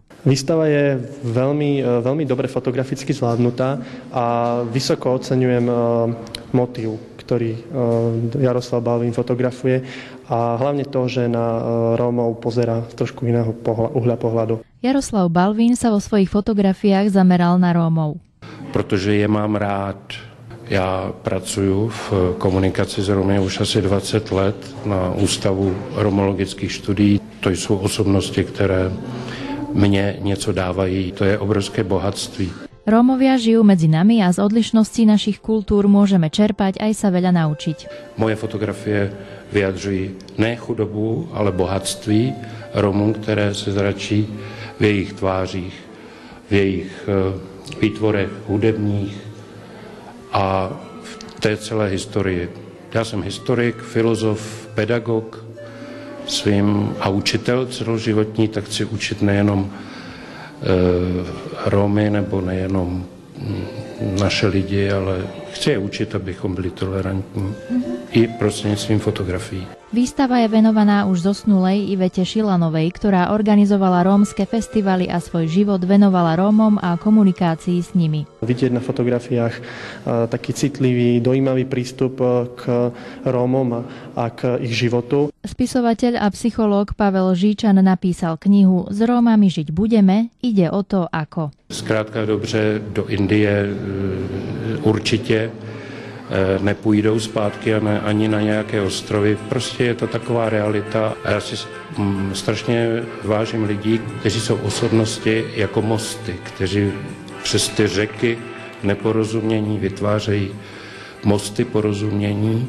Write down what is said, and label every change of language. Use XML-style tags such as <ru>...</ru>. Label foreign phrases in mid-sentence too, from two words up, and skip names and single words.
<sk>Výstava je veľmi dobre fotograficky zvládnutá a vysoko oceňujem motív, ktorý Jaroslav Balvín fotografuje a hlavne to, že na Rómov pozerá z trošku iného uhľa pohľadu. Jaroslav Balvín sa vo svojich fotografiách zameral na Rómov.</sk> <cs>Protože je mám rád. Já pracuji v komunikaci s Romy už asi 20 let na Ústavu romologických studií. To jsou osobnosti, které mně něco dávají. To je obrovské bohatství.</cs> <sk>Rómovia žijú medzi nami a z odlišností našich kultúr môžeme čerpať aj sa veľa naučiť.</sk> <cs>Moje fotografie vyjadřují ne chudobu, ale bohatství Romů, které se zračí v jejich tvářích, v jejich výtvorech hudebních a v té celé historii. Já jsem historik, filozof, pedagog a učitel celoživotní, tak chci učit nejenom Romy nebo nejenom naše lidi, ale chci je učit, abychom byli tolerantní i prostredníctvom fotografií.</cs> <sk>Výstava je venovaná už zosnulej Ivete Šilanovej, ktorá organizovala rómske festivaly a svoj život venovala Rómom a komunikácii s nimi. Vidieť na fotografiách taký citlivý, dojímavý prístup k Rómom a k ich životu. Spisovateľ a psychológ Pavel Žíčan napísal knihu S Rómami žiť budeme, ide o to ako.</sk> <cs>Zkrátka dobře, do Indie určitě nepůjdou zpátky ani na nějaké ostrovy. Prostě je to taková realita. A já si strašně vážím lidí, kteří jsou osobnosti jako mosty, kteří přes ty řeky neporozumění vytvářejí mosty porozumění.</cs>